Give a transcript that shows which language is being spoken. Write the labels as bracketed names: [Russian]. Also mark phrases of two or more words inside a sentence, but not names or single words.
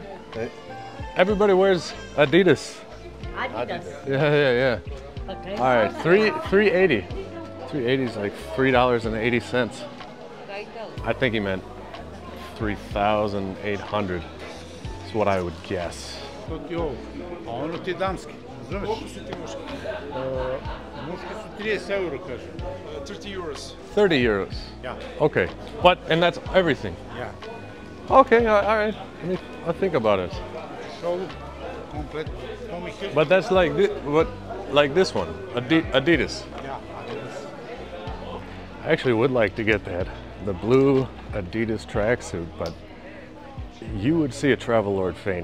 [English] Everybody wears Adidas. Adidas. Yeah. Okay. All right, 380. 380 is like $3.80. I think he meant 3,800. That's what I would guess. [Serbian] A ono ti je damski, razumeš? Koliko su ti muški? Muški su 30 euro, kažem. [English] 30 euros. 30 euros? Yeah. Okay, and that's everything? Yeah. Okay, all right. I'll think about it. So, complete. But that's like this one, Adidas. Yeah, Adidas. I actually would like to get that, the blue Adidas tracksuit, but you would see a Travelord faint.